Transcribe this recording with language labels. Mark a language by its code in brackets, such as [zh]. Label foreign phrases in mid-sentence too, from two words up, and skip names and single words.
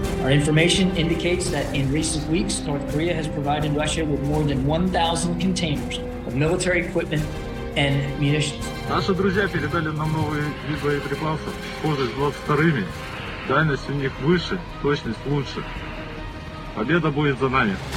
[en] information indicates that in recent weeks, North Korea has provided Russia with more than 1,000 containers of military equipment and munitions. [ru] Наши друзья передали нам новый вид боеприпасов, схожий с 22-ми. Дальность у них выше, точность лучше. Победа будет за нами.